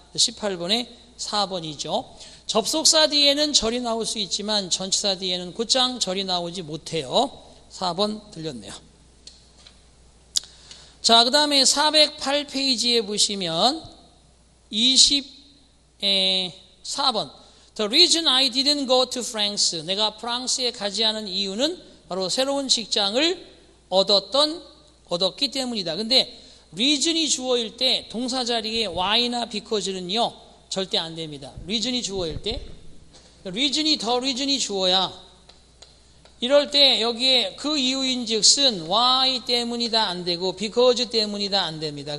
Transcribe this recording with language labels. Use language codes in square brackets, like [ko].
[ko] 18번에 4번이죠. 접속사 뒤에는 절이 나올 수 있지만 전치사 뒤에는 곧장 절이 나오지 못해요. 4번 들렸네요. 자, 그 다음에 408페이지에 보시면 24번. [en] The reason I didn't go to France. [ko] 내가 프랑스에 가지 않은 이유는 바로 새로운 직장을 얻었기 때문이다. 근데 reason이 주어일 때 동사 자리에 why나 because는요 절대 안 됩니다. reason이 주어일 때 reason이 주어야 이럴 때 여기에 그 이유인즉슨 why 때문이다 안 되고 because 때문이다 안 됩니다.